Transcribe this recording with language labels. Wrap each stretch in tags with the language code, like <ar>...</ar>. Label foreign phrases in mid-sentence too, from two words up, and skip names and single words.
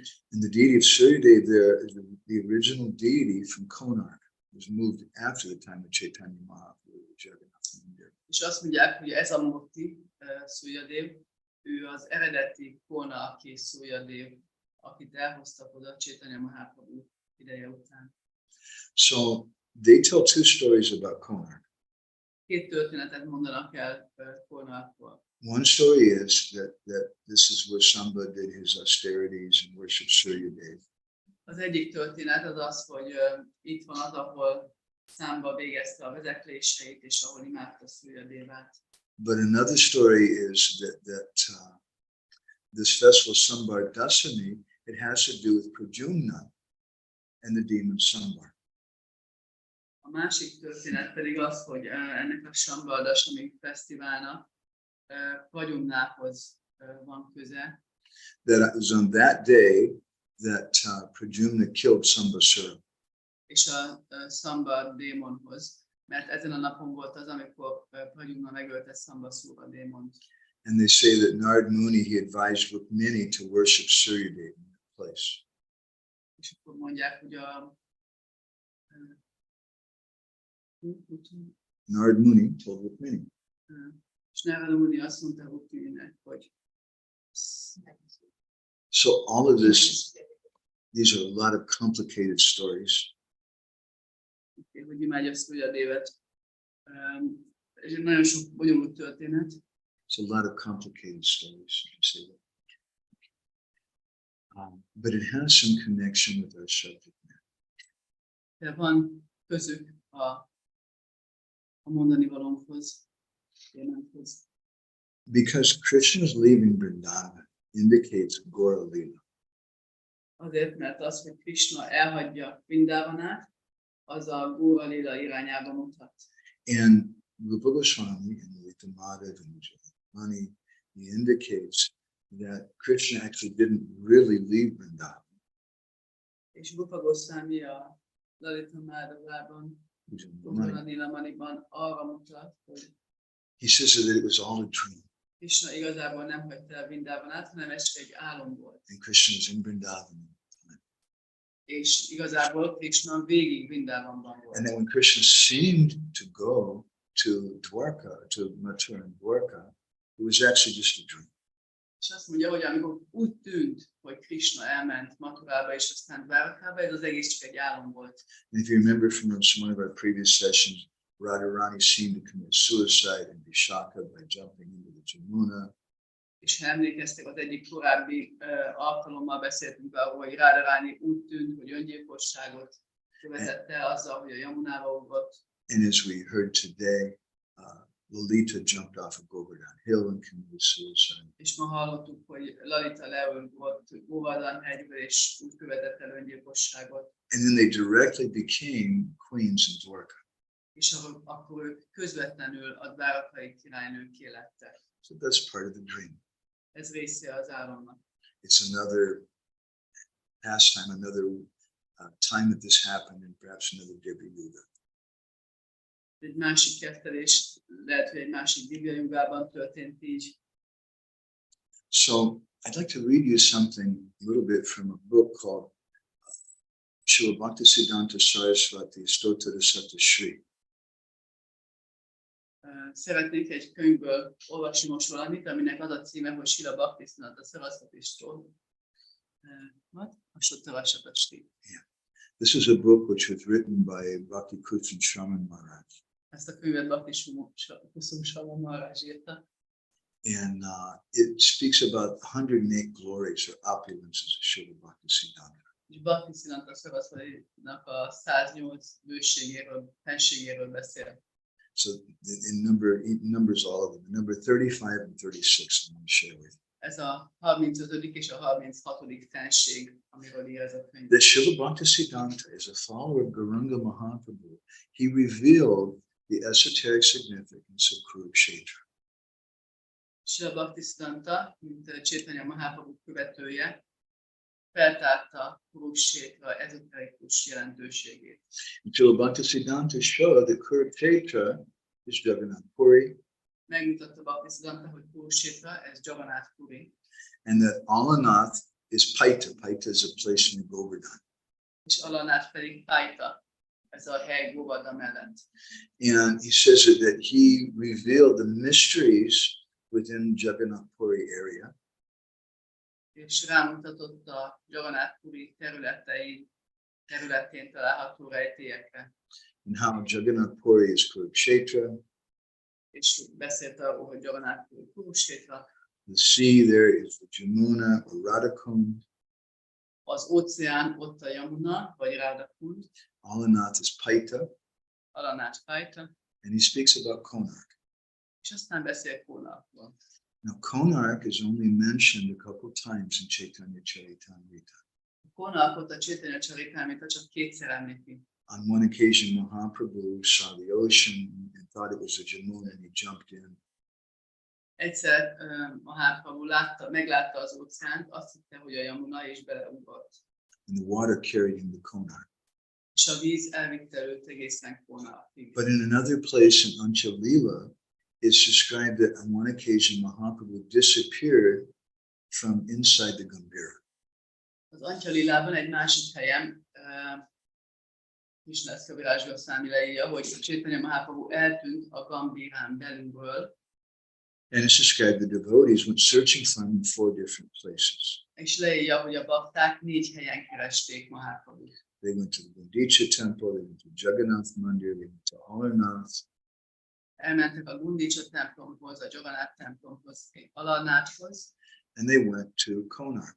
<en>And the deity of Suryadev there is the original deity from Konark. It was moved after the time of Chaitanya Mahaprabhu, the Jagannath Mandir.</en> <hu>És azt mondják, hogy ez a Murti, Suryadev, ő az eredeti Konarki Suryadev, akit elhoztak oda Chaitanya Mahaprabhu ideje után.</hu> <en>So they tell 2 stories about Konark.</en> <hu>2 történetet mondanak el Konarkról.</hu> <en>One story is that this is where Samba did his austerities and worshiped Suryadev.</en> <hu>Az egyik történet az az, hogy itt van az, ahol Samba végezte a vezekléseit, és ahol imádta Suryadevát.</hu> <en>But another story is that this festival Sambar Dasami, it has to do with Pradyumna and the demon Sambar.</en> <hu>A másik történet pedig az, hogy ennek a Samba Dasami fesztiválnak Pradyumnához van köze.</hu> <en>That it was on that day that Pradyumna killed Sambasura.</en> <hu>És a Samba démonhoz, mert ezen a napon volt az, amikor Pradyumna megölte Sambasura démont.</hu> <en>And they say that Narad Muni, he advised Rukmini to worship Suryadev in that place.</en> <hu>És akkor mondják, hogy</hu> <en>Narad Muni told Rukmini.</en> <hu>és Narad Muni azt mondta Rukmininek, hogy</hu> <en>So all of this, these are a lot of complicated stories.</en> <hu>hogy imádja Suryadevet. És nagyon sok bonyolult történet.</hu> <en>It's a lot of complicated stories, you can say that. But it has some connection with our subject matter.</en> <hu>De van közük a mondani valónkhoz, témánkhoz.</hu> <en>Because Krishna's leaving Vrindavan indicates Gora Lila.</en> <hu>Azért, mert az, hogy Krishna elhagyja Vrindavanát, az a Gora Lila irányába mutat.</hu> <en>And Rupa Goswami and Lalita Madhava and Ujjvala Nilamani, he indicates that Krishna actually didn't really leave Vrindavan.</en> <hu>És Rupa Goswami a Lalita Madhavában, Ujjvala Nilamaniban arra mutat, hogy</hu> <en>He says that it was all a dream.</en> <hu>Krishna igazából nem hagyta el Vrindavanát, hanem ez csak egy álom volt.</hu> <en>And Krishna was in Vrindavan.</en> <hu>És igazából Krishna végig Vrindavanban volt.</hu> <en>And then when Krishna seemed to go to Dwarka, to Mathura and Dwarka, it was actually just a dream.</en> <hu>És azt mondja, hogy amikor úgy tűnt, hogy Krishna elment Mathurába és aztán Dwarkába, ez az egész csak egy álom volt.</hu> <en>And if you remember from some of our previous sessions, Radharani seemed to commit suicide in Vishaka by jumping into the Jamuna.</en> <hu>És ha emlékeztek, az egyik korábbi alkalommal beszéltünk arról, hogy Radharani úgy tűnt, hogy öngyilkosságot követett el azzal, hogy a Yamunába ugrott.</hu> <en>And as we heard today, Lalita jumped off a Govardhan hill and committed suicide.</en> <hu>És ma hallottuk, hogy Lalita leugott Govardhan hegyből, és úgy követett el öngyilkosságot.</hu> <en>And then they directly became queens in Dwarka.</en> <hu>És akkor ők közvetlenül a dvárakai királynőkké lettek.</hu> <en>So that's part of the dream.</en> <hu>Ez része az álomnak.</hu> <en>It's another pastime, another time that this happened, and perhaps another Devi Yuga.</en> <hu>Egy másik kettelés lehet, hogy egy másik divya jugában történt így.</hu> <en>So I'd like to read you something a little bit from a book called Srila Bhaktisiddhanta Saraswati Stotra Sata Shri.</en> <hu>Szeretnék egy könyvből olvasni most valamit, aminek az a címe, hogy Srila Bhaktisiddhanta Saraswati Stotra Sata Shri.</hu> <en>This is a book which was written by Bhakti Kusum Shraman Maharaj.</en> <hu>Ezt a könyvet Bhakti Kusum Shraman Maharaj írta.</hu> <en>And it speaks about 108 glories or opulences of Srila Bhaktisiddhanta.</en> <hu>És Bhaktisiddhanta Saraswati-nak a 108 bőségéről, fenségéről beszél.</hu> <en>So in numbers all of them. Number 35 and 36 I'm going to share with you.</en> <hu>Ez a 35. és a 36. fenség, amiről ír ez a könyv.</hu> <en>That Srila Bhaktisiddhanta is a follower of Gauranga Mahaprabhu. He revealed the esoteric significance of Kuruksetra.</en> <hu>Srila Bhaktisiddhanta, mint Chaitanya Mahaprabhu követője, feltárta Kuruksetra ezoterikus jelentőségét.</hu> <en>Srila Bhaktisiddhanta showed that Kuruksetra is Jagannath Puri,</en> <hu>Megmutatta Bhaktisiddhanta, hogy Kuruksetra, ez Jagannath Puri,</hu> <en>and that Alanath is Paita. Paita is a place in Govardhan.</en> <hu>és Alanath pedig Paita, ez a hely Govardhan mellett.</hu> <en>And he says that he revealed the mysteries within Jagannath Puri area.</en> <hu>És rámutatott a Jagannath Puri területén található rejtélyekre.</hu> <en>And how Jagannath Puri is Kuruksetra.</en> <hu>És beszélt arról, hogy Jagannath Puri Kuruksetra.</hu> <en>The sea there is the Jamuna or Radhakund.</en> <hu>Az óceán ott a Yamuna, vagy Radhakund.</hu> <en>Alanath is Paita.</en> <hu>Alanath Paita.</hu> <en>And he speaks about Konark.</en> <hu>És aztán beszél Konarkról.</hu> <en>Now Konark is only mentioned a couple times in Chaitanya Charitamrita.</en> <hu>Konarkot a Chaitanya Charitamrita csak kétszer említi.</hu> <en>On one occasion, Mahaprabhu saw the ocean and thought it was a Jamuna and he jumped in.</en> <hu>Egyszer Mahaprabhu meglátta az óceánt, azt hitte, hogy a Yamuna, és beleugrott.</hu> <en>And the water carried him to Konark.</en> <hu>És a víz elvitte őt egészen Konarkig.</hu> <en>But in another place in Anchalila, it's described that on one occasion Mahaprabhu disappeared from inside the Gambhira.</en> <hu>Az Anchalilában egy másik helyen Krishna Kaviraj Goswami leírja, hogy Chaitanya Mahaprabhu eltűnt a Gambhirán belülről.</hu> <en>And it's described the devotees went searching for him in 4 different places.</en> <hu>És leírja, hogy a bakták 4 helyen keresték Mahaprabhut.</hu> <en>They went to the Gundicha temple, they went to Jagannath Mandir, they went to Alarnath.</en> <hu>Elmentek a Gundicha templomhoz, a Jagannath templomhoz, Alarnathhoz.</hu> <en>And they went to Konark.</en>